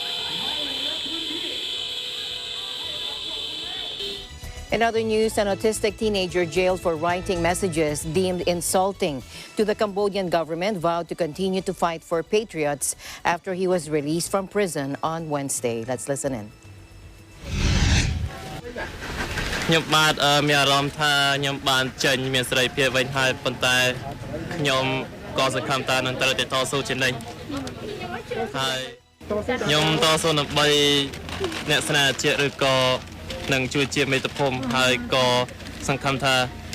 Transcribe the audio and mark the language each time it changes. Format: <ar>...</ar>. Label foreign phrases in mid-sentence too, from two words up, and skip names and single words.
<en>In other news, an autistic teenager jailed for writing messages deemed insulting to the Cambodian government vowed to continue to fight for patriots after he was released from prison on Wednesday. Let's listen in.</en> <km>ខ្ញុំបាទមានអារម្មណ៍ថាខ្ញុំបានចេញមានសេរីភាពវិញហើយប៉ុន្តែខ្ញុំក៏សង្ឃឹមថានឹងត្រូវតែតស៊ូជានិច្ចហើយខ្ញុំតស៊ូដើម្បីអ្នកស្នេហាជាតិឬក៏នឹងជួយជាមេត្តាភូមិហើយក៏សង្ឃឹមថា</km>